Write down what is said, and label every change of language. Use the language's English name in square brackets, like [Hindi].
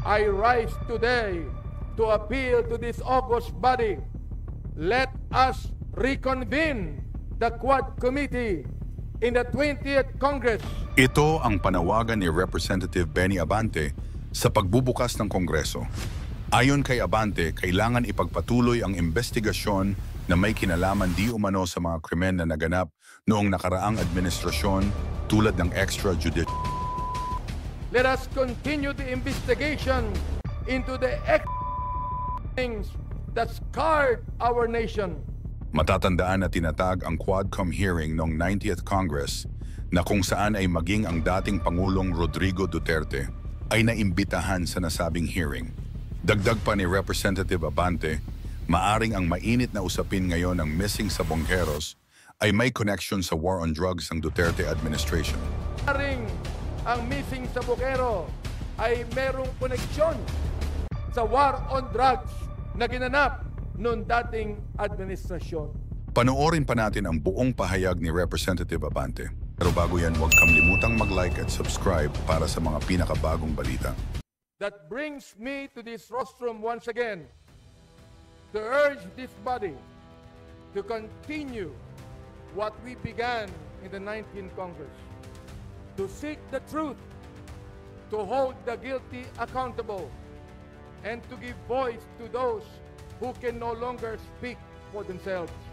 [English] I rise today to appeal to this august body. Let us reconvene the Quad Committee in the 20th Congress. [Filipino] Ito ang panawagan ni Representative Benny Abante sa pagbubukas ng Kongreso. Ayon kay Abante, kailangan ipagpatuloy ang investigasyon na may kinalaman di umano sa mga krimen na naganap noong nakaraang administrasyon tulad ng extrajudicial. [English] Let us continue the investigation into the things that scarred our nation. [Filipino] Matatandaan na tinatag ang Quadcom hearing noong 90th Congress na kung saan ay maging ang dating Pangulong Rodrigo Duterte ay naimbitahan sa nasabing hearing. Dagdag pa ni Representative Abante, maaring ang mainit na usapin ngayon ng missing sa Bongheros ay may connection sa war on drugs ng Duterte administration. Maaring ang missing sa Bongheros ay merong koneksyon sa war on drugs na ginanap noong dating administrasyon. Panoorin pa natin ang buong pahayag ni Representative Abante. Pero bago yan, huwag kamlimutang mag-like at subscribe para sa mga pinakabagong balita. [English] That brings me to this rostrum once again to urge this body to continue what we began in the 19th Congress, to seek the truth, to hold the guilty accountable, and to give voice to those who can no longer speak for themselves.